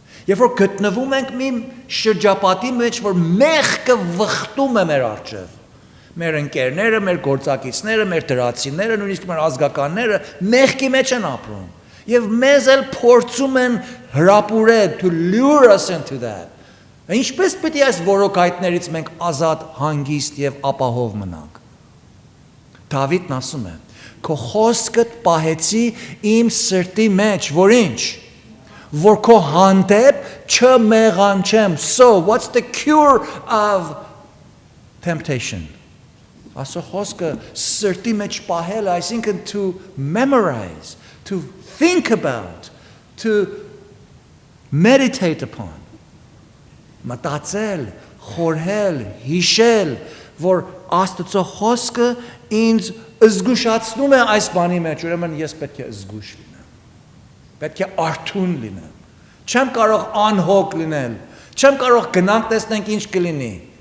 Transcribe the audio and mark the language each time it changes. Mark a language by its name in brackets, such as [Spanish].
[Armenian] երբ որ գտնվում ենք մի շրջապատի մեջ, որ մեղքը վխտում է մեր առջև, մեր ընկերները, մեր գործակիցները, մեր դրացիները, նույնիսկ մեր ազգականները մեղքի մեջ են ապրում եւ մեզ էլ փորձում են հրապուրել [English] to lure us into that. [Armenian] Ինչպես պետք է այս որոգայթներից մենք ազատ, հանգիստ եւ ապահով մնանք։ Դավիթն ասում է. Քո խոսքդ պահեցի իմ սրտի մեջ, որ ինչ, որ քո հանդեպ չմեղանչեմ. [English] So what's the cure of temptation? [Armenian] Աստծո խոսքը սրտի մեջ պահել, այսինքն [English] to memorize, to think about, to meditate upon. [Armenian] Մտածել, խորհել, հիշել, որ Աստծո խոսքը ինձ զգուշացնում է այս բանի մեջ, ուրեմն ես պետք է զգուշ լինեմ, պետք է արթուն լինեմ, չեմ կարող անհոգ լինել, չեմ կարող գնանք տեսնենք ինչ կլինի,